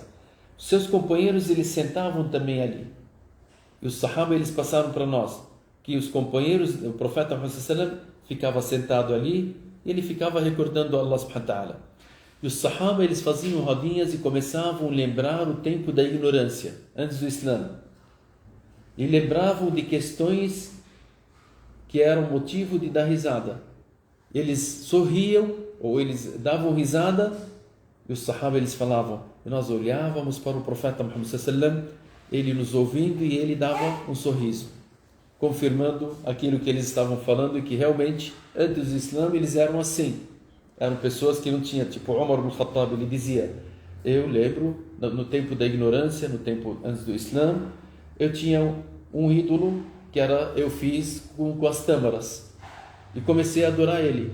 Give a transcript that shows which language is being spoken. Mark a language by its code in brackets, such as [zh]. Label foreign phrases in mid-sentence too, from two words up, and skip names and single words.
[pt] Os seus companheiros, eles sentavam também ali. E os Sahaba, eles passaram para nós que os companheiros, o profeta Muhammad [ar] صلى الله عليه وسلم [pt] ficava sentado ali, e ele ficava recordando [ar] الله سبحانه وتعالى. [pt] E os Sahaba, eles faziam rodinhas e começavam a lembrar o tempo da ignorância, antes do Islã. E lembravam de questões que eram motivo de dar risada. Eles sorriam, ou eles davam risada, e os Sahaba, eles falavam, e nós olhávamos para o profeta Muhammad [ar] صلى الله عليه وسلم, [pt] ele nos ouvindo, e ele dava um sorriso, confirmando aquilo que eles estavam falando, e que realmente, antes do Islã, eles eram assim. Eram pessoas que não tinham, tipo Umar ibn Khattab, ele dizia, eu lembro, no tempo da ignorância, no tempo antes do Islã, eu tinha um ídolo que eu fiz com as tâmaras e comecei a adorar ele.